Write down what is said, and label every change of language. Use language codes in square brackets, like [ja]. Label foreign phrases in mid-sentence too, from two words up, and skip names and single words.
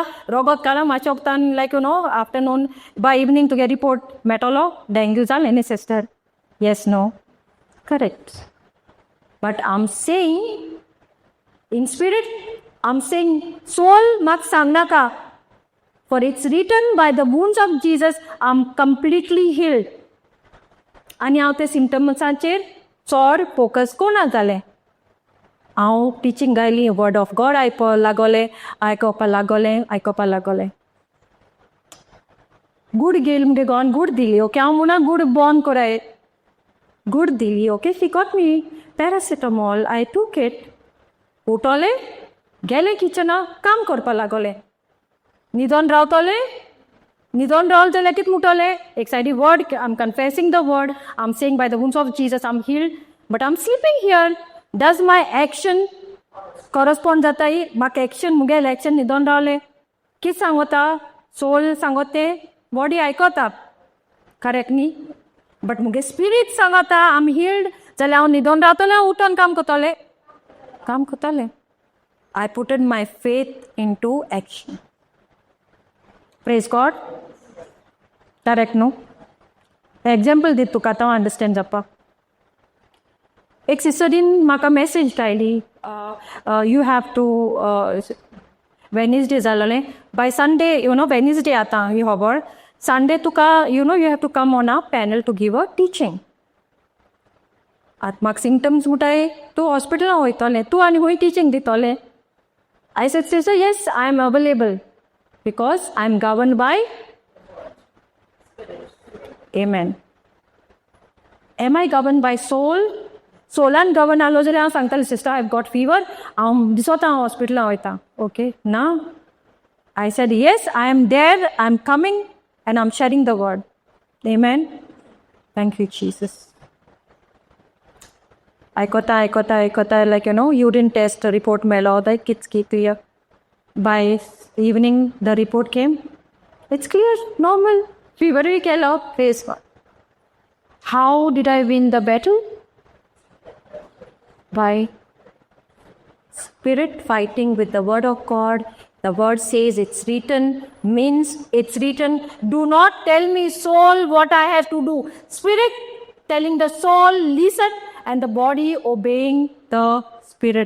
[kok] रगत काडला मातशें वक्तान [en] like you know afternoon by evening [kok] तुगे रिपोर्ट मेळटलो डेंग्यू जालें [en] न्ही sister yes no correct but I am saying in spirit I am saying soul [kok] म्हाका सांगनाका [en] for it's written by the wounds of Jesus I am completely healed [kok] आनी हांव ते सिमटम्साचेर चड फोकस कोना जालें हांव टिचींग गायली [en] word of God [kok] आयकोपा लागोलें गूड घेयल मुगे गोवान गूड दिली ओके हांव म्हणा गूड बॉर्न कोराय गूड दिली ओके [en] she got me paracetamol I took it [kok] उठोलें गेलें किचना काम करपा लागोलें न्हिदोन रावतलें न्हिदोन रावलें जाल्यार कितें म्हणटोलें एक सायडी [en] word I am confessing the word I am saying by the wounds of Jesus I am healed but I am sleeping here does my action [kok] कॉरस्पॉन्ड जाताय म्हाका एक्शन मुगेल एक्शन न्हिदोन रावलें कितें सांगोता सोल सांगोता तें बॉडी आयकोता करेक्ट न्ही बट मुगे स्पिरीट सांगोता [en] I am healed [kok] जाल्यार हांव न्हिदोन रावतलें उठोन काम कोत्तोलें [en] I putted my faith in to action praise God correct [kok] न्हू एग्जाम्पल दीत तुका आतां अंडरस्टँड जावपाक एक सिस्टरीन म्हाका मॅसेज धाडली [en] you have to [kok] वेनिसडे जालोलें बाय संडे [en] you know [kok] वेनिसडे आतां ही खबर संडे तुका [en] you know you have to come on a panel to give a teaching [kok] आतां म्हाका सिमटम्स म्हणटाय तूं हॉस्पिटलान वयतलें तूं आनी खूंय टिचींग दितलें [en] I said sister yes I am available because I am govern by Amen. Am I governed by soul? [kok] सोलान गवर्न आलो जाल्यार हांव सांगतालें सिस्टर [en] I have got fever [kok] हांव दिसोता हांव हॉस्पिटलान वयता ओके ना [en] I said yes I am there I am coming and I am sharing the word Amen. thank you Jesus आयकोता like you know urine test report [kok] मेळ्ळो लायक किचकी तुया [en] by evening the report came it's clear normal [kok] फीवरूय केलो [en] praise God how did I win the battle by spirit fighting with the word of God. The word says it's written, means it's written. Do not tell me, soul, what I have to do. Spirit telling the soul, listen, and the body obeying the spirit.